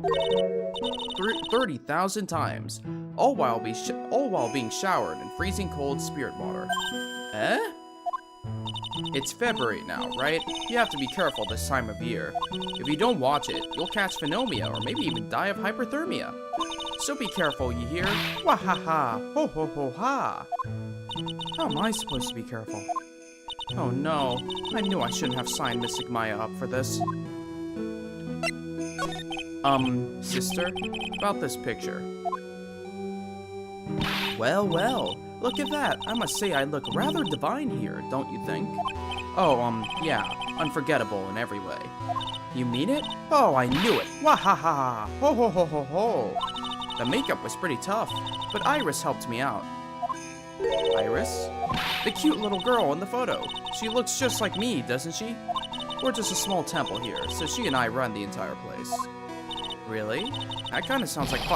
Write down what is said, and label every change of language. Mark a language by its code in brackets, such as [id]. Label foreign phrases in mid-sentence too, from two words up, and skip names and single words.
[en] 30,000 times, all while being showered in freezing cold spirit water. Eh? It's February now, right? You have to be careful this time of year. If you don't watch it, you'll catch phenomia or maybe even die of hyperthermia. So be careful, you hear? Wahaha! Ho ho ho ha! How am I supposed to be careful? Oh no, I knew I shouldn't have signed Mystic Maya up for this. Sister, about this picture. Well, look at that. I must say I look rather divine here, don't you think? Oh, yeah, unforgettable in every way. You mean it? Oh, I knew it. Wahaha! Ho ho ho ho ho! The makeup was pretty tough, but Iris helped me out. Iris? The cute little girl in the photo. She looks just like me, doesn't she? We're just a small temple here, so she and I run the entire place. Really? That kind of sounds like fun.